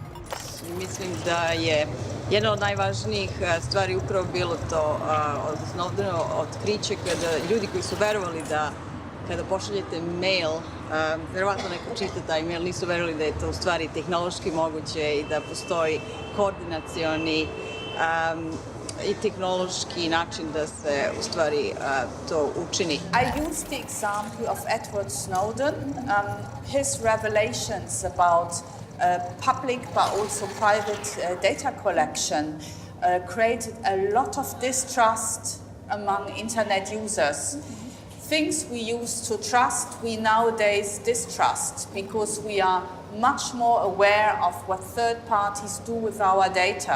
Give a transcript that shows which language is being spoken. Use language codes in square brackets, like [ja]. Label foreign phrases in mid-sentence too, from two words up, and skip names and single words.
[sr] Mislim da je jedna od najvažnijih stvari upravo bilo to od Snowdenovo otkriće kada ljudi koji su verovali da kada pošaljete mail, verovatno neko čita taj mail, nisu verovali da je to u stvari tehnološki moguće i da postoji koordinacioni i tehnološki način da se u stvari to učini. [en] I use the example of Edward Snowden. His revelations about public but also private data collection created a lot of distrust among internet users. Things we used to trust, we nowadays distrust because we are much more aware of what third parties do with our data.